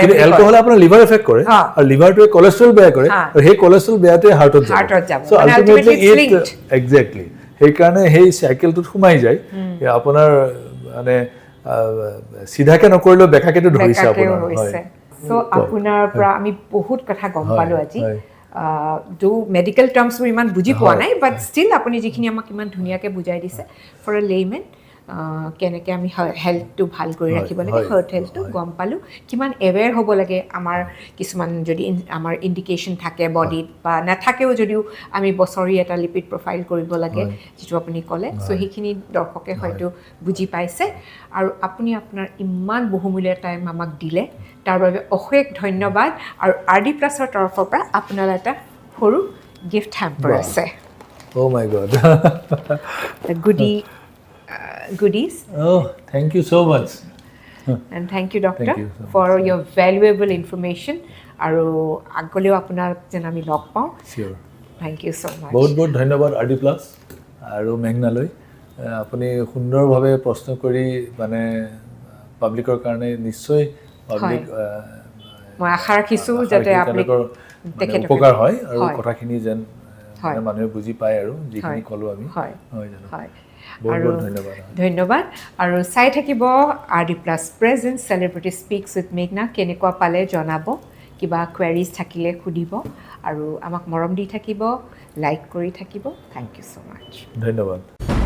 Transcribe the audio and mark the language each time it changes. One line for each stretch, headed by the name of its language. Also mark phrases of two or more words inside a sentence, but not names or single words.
Assamese: কিন্তু এলকহল আপোনাৰ লিভাৰ এফেক্ট কৰে আৰু লিভাৰটোৱে কোলেষ্ট্ৰল বেয়া কৰে আৰু সেই কোলেষ্ট্ৰল বেয়াটোৱে হাৰ্টত যাব
English: so ultimately it exactly
Assamese: সেইকাৰণে সেই চাইকেলটোত সোমাই যায় আপোনাৰ মানে সিধাকে নকৰিলেও বেকাকেটো ধৰিছে আপোনাৰ হয় সো আপোনাৰ পৰা আমি বহুত কথা গম পালো আজি
English: do medical terms we
Assamese: ইমান বুজি পোৱা নাই
English: but still
Assamese: আপুনি যিখিনি আমাক ইমান ধুনীয়াকৈ বুজাই দিছে
English: for a layman
Assamese: কেনেকৈ আমি হেল্থটো ভাল কৰি ৰাখিব লাগে
English: heart health
Assamese: গম পালোঁ কিমান এৱেৰ হ'ব লাগে আমাৰ কিছুমান যদি আমাৰ ইণ্ডিকেশ্যন থাকে বডিত বা নাথাকেও যদিও আমি বছৰি এটা
English: lipid profile
Assamese: কৰিব লাগে যিটো আপুনি ক'লে চ' সেইখিনি দৰ্শকে হয়তো বুজি পাইছে আৰু আপুনি আপোনাৰ ইমান বহুমূলীয়া টাইম আমাক দিলে তাৰ বাবে অশেষ ধন্যবাদ আৰু RD প্লাছৰ তৰফৰ পৰা আপোনালৈ এটা সৰু
English: gift hamper
Assamese: আছে
English: Oh my God. Goodies. Oh, thank you so much. And thank you, Doctor, for your valuable information.
Assamese: আৰু আগলৈও আপোনাক যেন আমি লগ পাওঁ
English: Sure. Thank you so much.
Assamese: বহুত বহুত ধন্যবাদ RD প্লাছ আৰু মেঘনালৈ আপুনি সুন্দৰভাৱে প্ৰশ্ন কৰি মানে পাব্লিকৰ কাৰণে নিশ্চয় পাব্লিক মই আশা ৰাখিছোঁ যাতে আপুনি উপকাৰ হয় আৰু কথাখিনি যেন মানুহে বুজি পায় আৰু যিখিনি ক'লো আমি হয় জানো আৰু ধন্যবাদ আৰু চাই থাকিব RD প্লাছ
English: present celebrity speaks with Meghna
Assamese: কেনেকুৱা পালে জনাব কিবা কুৱেৰিজ থাকিলে সুধিব আৰু আমাক মৰম দি থাকিব লাইক কৰি থাকিব
English: thank you so much
Assamese: ধন্যবাদ